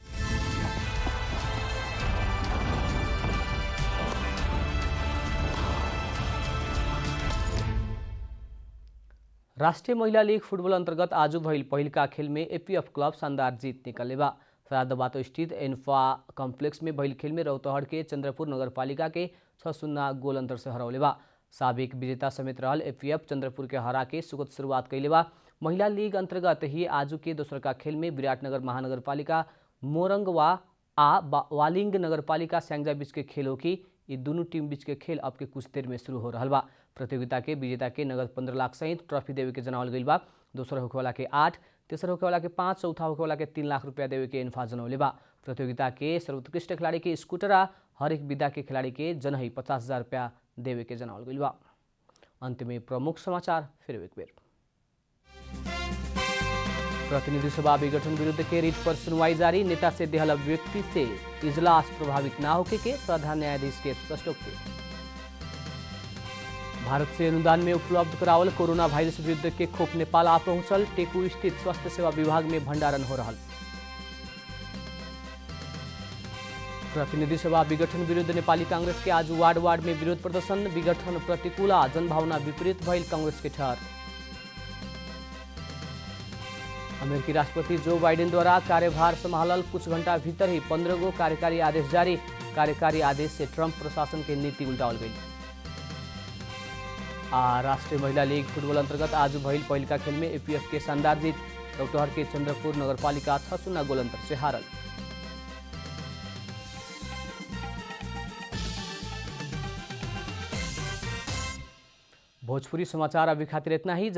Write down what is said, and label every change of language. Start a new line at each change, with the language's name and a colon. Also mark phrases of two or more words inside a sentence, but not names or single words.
Bhojpuri: राष्ट्रीय महिला लीग फुटबॉल अंतर्गत आज भइल पहिलका खेल में एपीएफ क्लब शानदार जीत निकले बा। फरादाबाद स्थित एन्फा कॉम्प्लेक्स में भइल खेल में रौतहट के चंद्रपुर नगरपालिका के 6-0 गोल अंतर से हरौले बा। साबिक विजेता समेत रहल एपीएफ चंद्रपुर के हरा के सुगत शुरुआत कैले बा। महिला लीग अंतर्गत ही आज के दोसर का खेल में विराटनगर महानगरपालिका मोरंगवा आ वालिंग नगरपालिका स्यांगजा बीच के खेल होकी। ये दोनों टीम बीच के खेल अब के कुछ देर में शुरू हो रहा बा। प्रतियोगिता के विजेता के नगद 15 लाख सहित ट्रॉफी देवे के जनावल गई बा। दोसर होखेवाला के 8, तेसर होखेवाला के 5, चौथा होखेवाला के 3 लाख रुपया देवे के इन्फा जनौले बा। प्रतियोगिता के सर्वोत्कृष्ट खिलाड़ी के स्कूटर आ हर एक विधा के खिलाड़ी के जनही 50,000 रुपया देवे के जनावल गई बा। अंत में प्रमुख समाचार फिर एक बेर। प्रतिनिधि सभा विघटन विरुद्ध के रिट पर सुनवाई जारी। नेता से देहल व्यक्ति से इजलास प्रभावित ना होके के प्रधान न्यायाधीश के स्पष्टोक्ति। भारत से अनुदान में उपलब्ध करावल कोरोना वायरस विरुद्ध के खोप नेपाल आ पहुंचल। टेकू स्थित स्वास्थ्य सेवा विभाग में भंडारण हो रहा। प्रतिनिधि सभा विघटन विरुद्ध नेपाली कांग्रेस के आज वार्ड वार्ड में विरोध प्रदर्शन। विघटन प्रतिकूला जनभावना विपरीत भइल कांग्रेस के ठहर। अमेरिकी राष्ट्रपति जो बाइडेन द्वारा कार्यभार संभालल कुछ घंटा भीतर ही 15 गो कार्यकारी आदेश जारी। कार्यकारी आदेश से ट्रंप प्रशासन के नीति उल्टावल गई। राष्ट्रीय महिला लीग फुटबॉल अंतर्गत आज भइल पहिलका खेल में एपीएफ के शानदार जीत। रौतहट के चंद्रपुर नगरपालिका 6-0 गोल अंतर से हारल। भोजपुरी समाचार अभी खातिर इतना ही।